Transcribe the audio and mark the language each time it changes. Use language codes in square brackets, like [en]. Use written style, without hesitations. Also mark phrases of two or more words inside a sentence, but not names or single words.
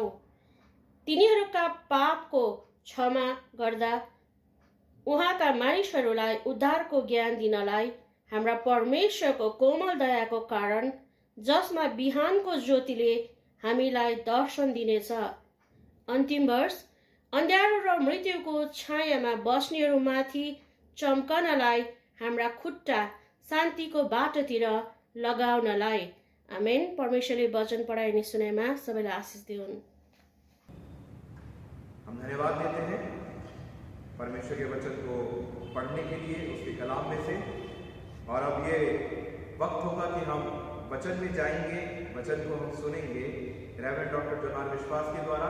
[ne] तिनीहरूका पापको क्षमा गर्दा उहाँका मानिसहरूलाई उद्धारको ज्ञान दिनलाई हाम्रा परमेश्वरको कोमल दयाको कारण, जसमा बिहानको ज्योतिले हामीलाई दर्शन दिनेछ। अन्तिम वर्ष, अन्ध्यारो र मृत्युको छायामा बस्नेहरूमाथि चम्कनलाई, हाम्रा खुट्टा शान्तिको बाटोतिर लगाउनलाई। आमेन। परमेश्वरले वचन पढाइने सुनाइमा सबैलाई आशिष दिउन्। [hi] हम धन्यवाद देते हैं परमेश्वर के वचन को पढ़ने के लिए उसके कलाम में से। और अब ये वक्त होगा कि हम वचन में जाएंगे, वचन को हम सुनेंगे रेवरेंड डॉक्टर जोनार विश्वास के द्वारा।